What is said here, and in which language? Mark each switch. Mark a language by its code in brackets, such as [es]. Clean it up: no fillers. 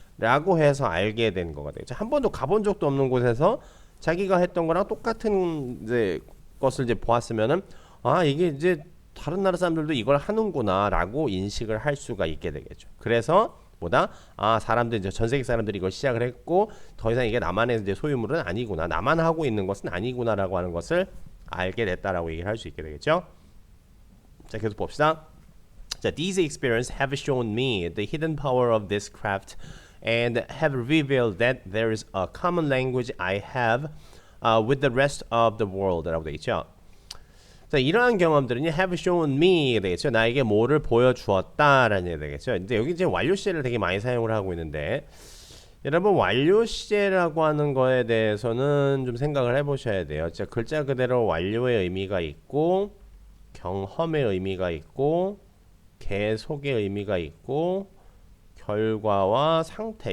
[ko] 라고 해서 알게 된 거가 되겠죠. 한 번도 가본 적도 없는 곳에서 자기가 했던 거랑 똑같은 이제 것을 이제 보았으면은 이게 이제 다른 나라 사람들도 이걸 하는구나 라고 인식을 할 수가 있게 되겠죠. 그래서 보다 사람들 이제 전 세계 사람들이 이걸 시작을 했고 더 이상 이게 나만의 이제 소유물은 아니구나, 나만 하고 있는 것은 아니구나라고 하는 것을 알게 됐다라고 얘기를 할 수 있게 되겠죠. 자, 계속 봅시다. [en] 자, these experiences have shown me the hidden power of this craft and have revealed that there is a common language I have with the rest of the world [ko] 라고 되어 있죠. 자, 이러한 경험들은 [en] have shown me [ko] 되겠죠. 나에게 뭐를 보여주었다라는 얘기 되겠죠. 근데 여기 이제 완료 시제를 되게 많이 사용을 하고 있는데 여러분 완료 시제라고 하는 거에 대해서는 좀 생각을 해보셔야 돼요. 자, 글자 그대로 완료의 의미가 있고 경험의 의미가 있고 계속의 의미가 있고 결과와 상태.